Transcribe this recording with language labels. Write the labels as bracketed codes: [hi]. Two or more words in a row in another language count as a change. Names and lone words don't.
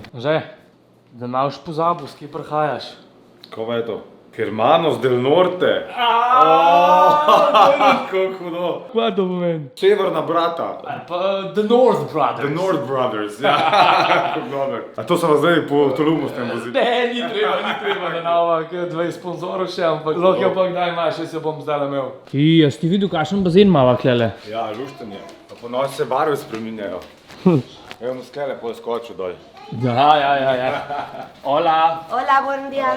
[sl] Že, da imaš pozabil, s kje prihajaš? Kako je to? [es] Hermanos del Norte. [sl] Kako hudo. Kaj to pomeni? Severna brata. Pa [en] The North Brothers. The North Brothers, [sl] ja. Kako dober. A to sem vas zdaj po Tulumu s tem vozil? Ne, ni treba, da nova, 20 sponzorov še, ampak lahko pa kdaj imaš, jaz jo bom zdaj imel. Jaz ti videl, kakšen bazen imava klele? Ja, lušten je. Pa ponoči se barve spreminjajo. Evo mu skele pol skočil dol. Ja. [es] Hola. Hola, buenos días.